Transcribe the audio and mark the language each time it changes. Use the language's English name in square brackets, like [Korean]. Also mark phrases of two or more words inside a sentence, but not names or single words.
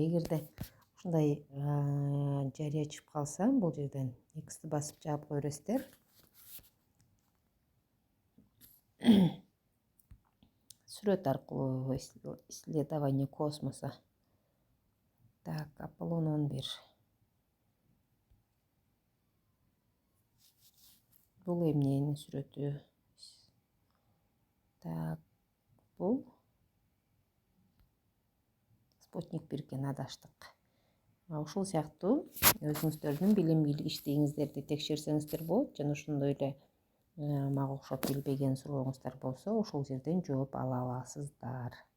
[Kyrgyz] Эгерде ушундай жарыя чыгып калса, бул жерден X'ти басып жаап кое бересиздер. Сүрөт аркылуу [Russian] исследование космоса. [Kyrgyz] Так, Так, Аполлон 11. Бұл эмненин сүрөтү? Так, бұл спутник 1 экен, адаштык. Ушул сыяктуу өзүңүздөрдүн билим иштигиңиздерди текшерсеңиздер болот жана ошондой эле мага окшоп билбеген сурооңуздар болсо ошол жерден жооп ала аласыздар.